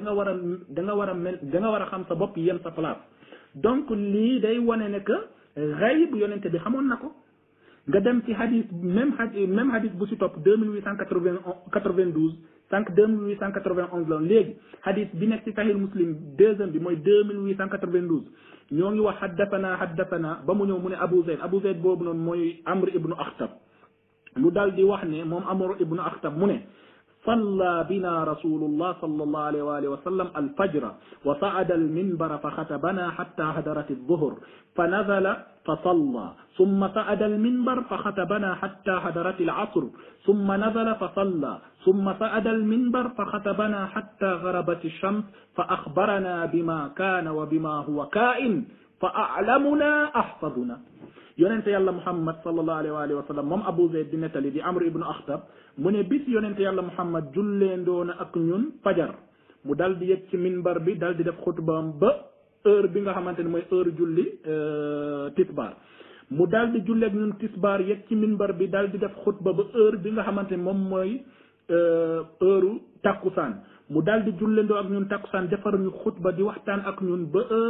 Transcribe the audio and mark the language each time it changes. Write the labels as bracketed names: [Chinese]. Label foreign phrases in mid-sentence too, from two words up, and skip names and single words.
[Wolof] a xam sa bopp yem sa place donc lii day wane ne que xayb yonente bi xamoon na ko nga dem ci hadis même hadis bu ci topp 2892 sànq 2891 la léegi hadis bi nekk ci sahih muslim deuxième bi mooy 2892 ñoo ngi wax haddathana ba mu ñëw mu ne Abu Zayd boobu noonu mooy Amr ibnu Akhtab mu dal di wax ne moom Amr ibnu Akhtab mu ne [Arabic] صلى بنا رسول الله صلى الله عليه وآله وسلم الفجر وصعد المنبر فخطبنا حتى هدرت الظهر فنزل فصلى ثم صعد المنبر فخطبنا حتى هدرت العصر ثم نزل فصلى ثم صعد المنبر فخطبنا حتى غربت الشمس فأخبرنا بما كان وبما هو كائن فأعلمنا أحفظنا yonente [Wolof] yàlla muhammad [Arabic] صلى الله عليه وسلم [Wolof] moom Abu Zayd di nettali di Amr ibnu Akhtab mu ne bis yonente yàlla muhammad julleendoona ak ñun fajar mu dal di yegg ci minbar bi dal di def xutbaam ba heure bi nga xamante ne mooy heure julli tisbaar mu dal di julle ak ñun tisbaar yegg ci minbar bi dal di def xutba ba heure bi nga xamante ne moom mooy heure takkusaan mu dal di julleendoo ak ñun takkusaan defar ñu xutba di waxtaan ak ñun ba